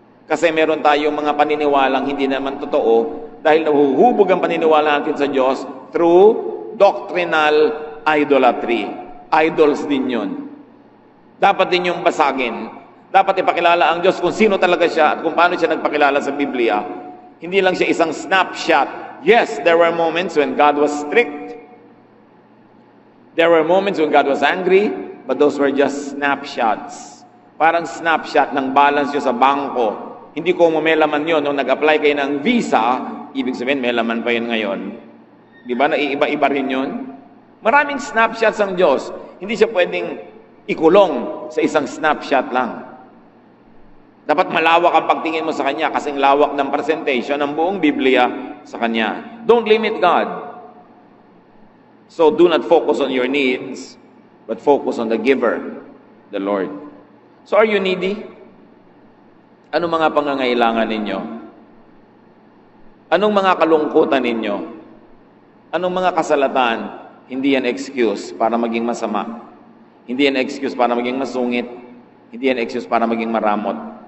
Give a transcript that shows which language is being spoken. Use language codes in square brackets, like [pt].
[tl] Kasi meron tayong mga paniniwalang hindi naman totoo dahil nahuhubog ang paniniwala natin sa Diyos [en] through doctrinal idolatry. [tl] Idols din yun. Dapat din yung basagin. Dapat ipakilala ang Diyos kung sino talaga siya at kung paano siya nagpakilala sa Biblia. Hindi lang siya isang snapshot. [en] Yes, there were moments when God was strict. There were moments when God was angry, but those were just snapshots. [tl] Parang snapshot ng balance nyo sa bangko. Hindi ko may laman yun. Nung nag-apply kayo ng visa, ibig sabihin may laman pa yun ngayon. Di ba? Naiiba-iba rin yun. Maraming snapshots ang Diyos. Hindi siya pwedeng ikulong sa isang snapshot lang. Dapat malawak ang pagtingin mo sa Kanya kasing lawak ng presentation ng buong Biblia sa Kanya. [en] Don't limit God. So do not focus on your needs, but focus on the giver, the Lord. So are you needy? [tl] Anong mga pangangailangan ninyo? Anong mga kalungkutan ninyo? Anong mga kasalatan? Hindi yan excuse para maging masama. Hindi yan excuse para maging masungit. Hindi yan excuse para maging maramot.